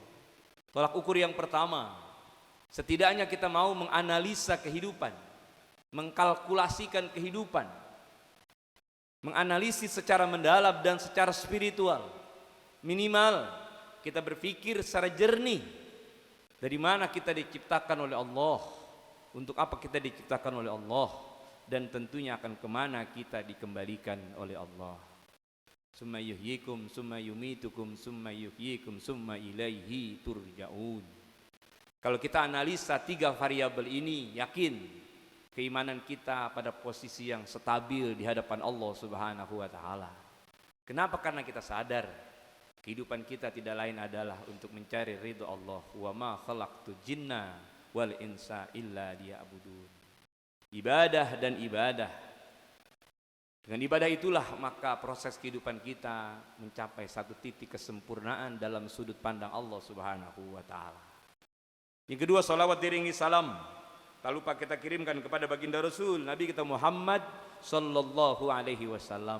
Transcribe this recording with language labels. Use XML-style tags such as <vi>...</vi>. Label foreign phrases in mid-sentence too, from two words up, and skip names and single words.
<id>Tolak ukur yang pertama, setidaknya kita mau menganalisa kehidupan, mengkalkulasikan kehidupan, menganalisis secara mendalam dan secara spiritual. Minimal kita berpikir secara jernih, dari mana kita diciptakan oleh Allah, untuk apa kita diciptakan oleh Allah, dan tentunya akan kemana kita dikembalikan oleh Allah.</id> <ar>ثم يحييكم، ثم يميتكم، ثم يحييكم، ثم إليه ترجعون.</ar> <id>Kalau kita analisa 3 variabel ini, yakin keimanan kita pada posisi yang stabil di hadapan Allah</id> <ar>سبحانه وتعالى.</ar> <id>Kenapa? Karena kita sadar kehidupan kita tidak lain adalah untuk mencari ridha Allah.</id> <ar>وما خلقت الجن والإنس إلا ليعبدون.</ar> <id>Ibadah dan ibadah. Dengan ibadah itulah maka proses kehidupan kita mencapai satu titik kesempurnaan dalam sudut pandang Allah</id> <ar>سبحانه وتعالى.</ar> <id>Yang kedua, salawat diiringi salam. Tak lupa kita kirimkan kepada baginda Rasul Nabi kita Muhammad</id> <ar>صلى الله عليه وسلم.</ar>